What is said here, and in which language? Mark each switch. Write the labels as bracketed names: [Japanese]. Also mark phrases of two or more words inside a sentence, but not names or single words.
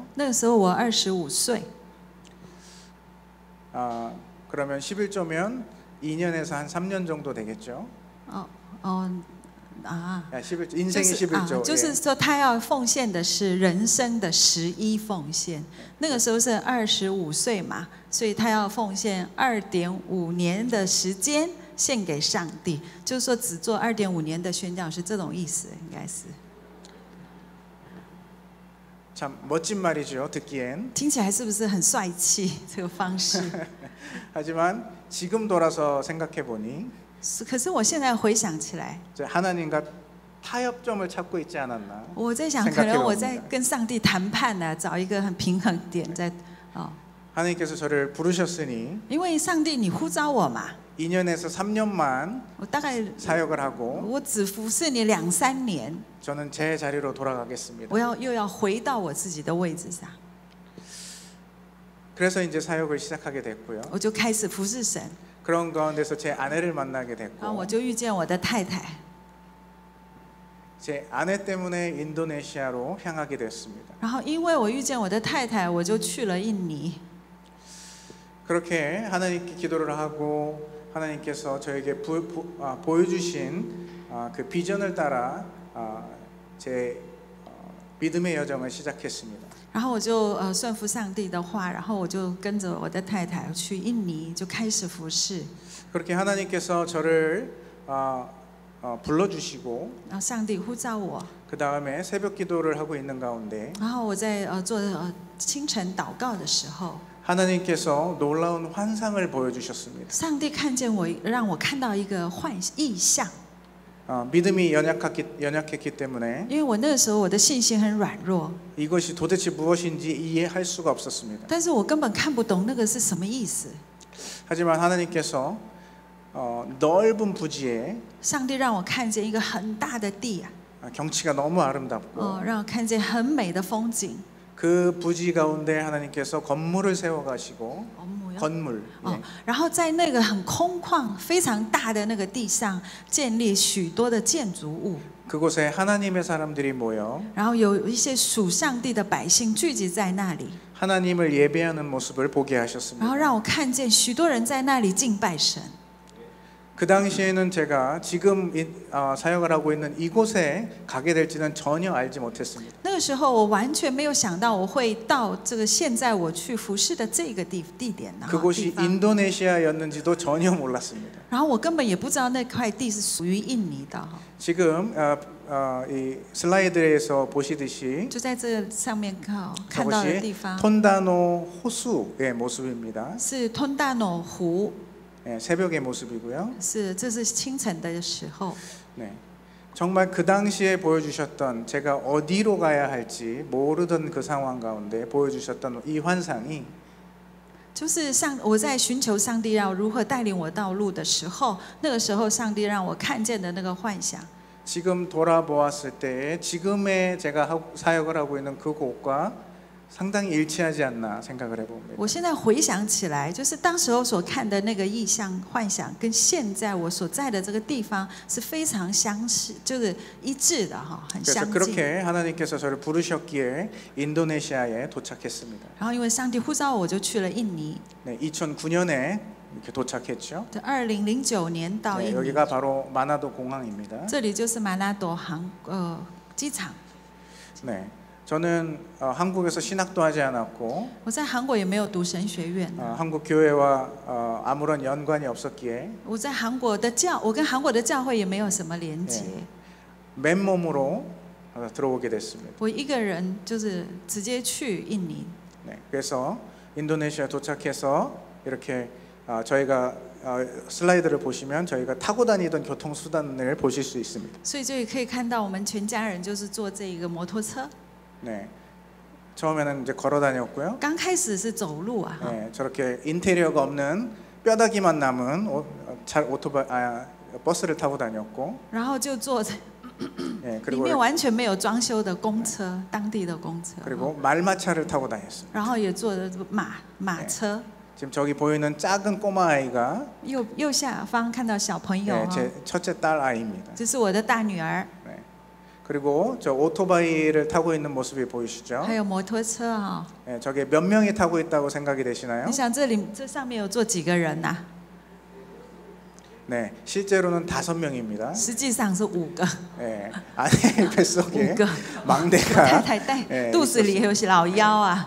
[Chinese] 那个时候我25岁， [Korean] 그러면 11조면 2년에서 한 3년 정도 되겠죠. 인생이 11조. [Chinese] 就是说他要奉献的是人生的11奉献。那个时候是25岁嘛，所以他要奉献2.5年的时间献给上帝，就是说只做2.5年的宣教师，这种意思应该是。 [Korean] 참 멋진 말이죠. 듣기엔. [Chinese] 听起来是不是很帅气？这个方式。 [Korean] 하지만 지금 돌아서 생각해 보니 [Chinese] 可是我现在回想起来， [Korean] 하나님과 타협점을 찾고 있지 않았나. [Chinese] 我在想，可能我在跟上帝谈判呢，找一个很平衡点在。 [Korean] 하나님께서 저를 부르셨으니 [Chinese] 因为上帝你呼召我嘛， [Korean] 2년에서 3년만 [Chinese] 我大概 [Korean] 사역을 하고 [Chinese] 我只服侍你2-3年， [Korean] 저는 제 자리로 돌아가겠습니다. [Chinese] 我又要回到我自己的位置上， [Korean] 그래서 이제 사역을 시작하게 됐고요. [Chinese] 我就开始服侍神， [Korean] 그런 가운데서 제 아내를 만나게 [Chinese] 然后我 [Korean] 됐고 [Chinese] 就遇见我的太太， [Korean] 제 아내 때문에 인도네시아로 향하게 됐습니다. [Chinese] 然后因为我遇見我的太太，我就去了印尼。 [Korean] 그렇게 하나님께 기도를 하고 하나님께서 저에게 보여주신 그 비전을 따라 제 믿음의 여정을 시작했습니다. [Chinese] 然后我就顺服上帝的话，然后我就跟着我的太太去印尼，就开始服侍。 [Korean] 그렇게 하나님께서 저를 불러주시고 [Chinese] 然后上帝呼召我， [Korean] 그 다음에 새벽 기도를 하고 있는 가운데 [Chinese] 然后我在做清晨祷告的时候， [Korean] 하나님께서 놀라운 환상을 보여주셨습니다. [Chinese] 上帝看见我，让我看到一个异象。 [Korean] 믿음이 연약했기 때문에 [Chinese] 因为我那个时候我的信心很软弱， [Korean] 이것이 도대체 무엇인지 이해할 수가 없었습니다. [Chinese] 但是我根本看不懂那个是什么意思。 [Korean] 하지만 하나님께서 넓은 부지에 [Chinese] 上帝让我看见一个很大的地 [Korean] 경치가 너무 아름답고 [Chinese] 让我看见很美的风景。 [Korean] 그 부지 가운데 하나님께서 건물을 세워가시고 건물 [Chinese] 然后在那个很空旷、非常大的那个地上建立许多的建筑物， [Korean] 그곳에 하나님의 사람들이 모여 [Chinese] 然后有一些属上帝的百姓聚集在那里， [Korean] 하나님을 예배하는 모습을 보게 [Chinese] 然 [Korean] 하셨습니다. [Chinese] 后让我看见许多人在那里敬拜神。 [Korean] 그 당시에는 제가 지금 사역을 하고 있는 이곳에 가게 될지는 전혀 알지 못했습니다. [Chinese] 那个时候我完全没有想到我会到这个现在我去服侍的这个地点呢。 [Korean] 그곳이 인도네시아였는지도 전혀 몰랐습니다. [Chinese] 然后我根本也不知道那块地是属于印尼的。 [Korean] 지금 이 슬라이드에서 보시듯이 [Chinese] 就在这上面看到的地 [Korean] 저것이 [Chinese] 方 [Korean] 톤다노 호수의 모습입니다. [Chinese] 是通大诺湖， [Korean] 새벽의 모습이고요. [Chinese] 这是清晨的时候。 [Korean] 네, 정말 그 당시에 보여주셨던 제가 어디로 가야 할지 모르던 그 상황 가운데 보여주셨던 이 환상이 [Chinese] 就是我在寻求上帝要如何带领我道路的时候，那个时候上帝让我看见的那个幻想。 [Korean] 지금 돌아보았을 때 지금의 제가 사역을 하고 있는 그곳과 상당히 일치하지 않나 생각을 해봅니다. [Chinese] 我现在回想起来，就是当时候所看的那个意象幻想，跟现在我所在的这个地方是非常相似，就是一致的哈，很 [Korean] 그래서 [Chinese] 相近。 [Korean] 그렇게 하나님께서 저를 부르셨기에 인도네시아에 도착했습니다. [Chinese] 然后因为上帝呼召我，就去了印尼。 [Korean] 네, 2009년에 이렇게 도착했죠. [Chinese] 2009 年到 [Korean] 네, [Chinese] 印尼， [Korean] 여기가 바로 마나도 공항입니다. [Chinese] 这里就是马拉多机场。 [Korean] 네, 저는 한국에서 신학도 하지 않았고 [Chinese] 我在韩国也没有读神学院， [Korean] 한국 교회와 아무런 연관이 없었기에 [Chinese] 我跟韩国的教会也没有什么连结。 [Korean] 맨몸으로 들어오게 됐습니다. [Chinese] 我一个人就是直接去印尼。 [Korean] 네, 그래서 인도네시아 도착해서 이렇게 저희가 슬라이드를 보시면 저희가 타고 다니던 교통 수단을 보실 수 있습니다. [Chinese] 所以就可以看到我们全家人就是坐这一个摩托车。 [Korean] 네, 처음에는 이제 걸어 다녔고요. [Chinese] 刚开始是走路啊， [Korean] 네, 저렇게 인테리어가 없는 뼈다귀만 남은 버스를 타고 다녔고, [Chinese] 然后就坐在 [Korean] 네, [Chinese] 里 [Korean] 그리고 [Chinese] 面完全没有装修的公车，当地的公车， [Korean] 그리고 말마차를 타고 다녔습니다. [Chinese] 然后也坐的马车。 [Korean] 지금 저기 보이는 작은 꼬마 아이가 [Chinese] 右下方看到小朋友 [Korean] 네, 제 첫째 딸 아이입니다. [Chinese] 这是我的大女儿， [Korean] 네. 그리고 저 오토바이를 타고 있는 모습이 보이시죠? [Chinese] 还有摩托车啊。 [Korean] 네, 저게 몇 명이 타고 있다고 생각이 되시나요? [Chinese] 你想这上面有坐几个人呐？ [Korean] 네, 실제로는 5명입니다. [Chinese] 实际上是5个， [Korean] 네, 아내 뱃속에 [Chinese] 5 个。 [Korean] 막내가 [Chinese] 太太带 [Korean] 네, [Chinese] 肚子里有老幺啊，